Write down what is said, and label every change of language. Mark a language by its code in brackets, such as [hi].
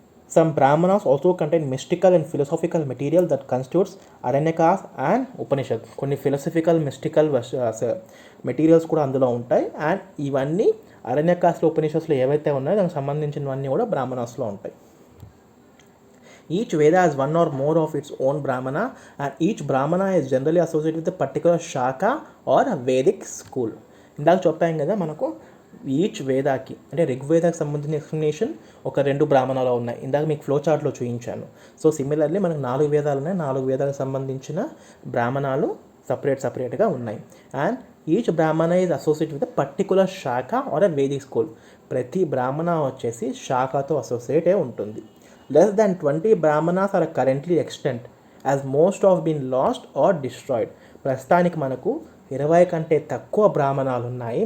[en] Some Brahmanas also contain mystical and philosophical material that constitutes Aranyakas and Upanishad. [te] కొన్ని philosophical mystical materials కూడా అందులో ఉంటాయి. And ఇవన్నీ అరణ్యకాస్లో, ఉపనిషత్తులో ఏవైతే ఉన్నాయో దానికి సంబంధించినవన్నీ కూడా బ్రాహ్మణాస్లో ఉంటాయి. [en] Each Veda has one or more of its own Brahmana, and each Brahmana is generally associated with a particular Shaka or a Vedic school. [te] ఇందాక చెప్పాం కదా మనకు ఈచ్ వేదాకి అంటే ఋగ్వేదాకి సంబంధించిన ఎక్స్ప్లెనేషన్ ఒక 2 బ్రాహ్మణాలు ఉన్నాయి. ఇందాక మీకు ఫ్లో చార్ట్లో చూపించాను. సో సిమిలర్లీ మనకు 4 వేదాలు ఉన్నాయి. 4 వేదాలకు సంబంధించిన బ్రాహ్మణాలు సపరేట్గా ఉన్నాయి. [en] And each Brahmana is associate with particular shakha or a Vedic school. [te] ప్రతి బ్రాహ్మణ వచ్చేసి శాఖతో అసోసియేట్ అయి ఉంటుంది. [en] Less than 20 Brahmanas are currently extant, as most have been lost or destroyed. [te] ప్రస్తుతానికి మనకు 20 కంటే తక్కువ బ్రాహ్మణాలు ఉన్నాయి.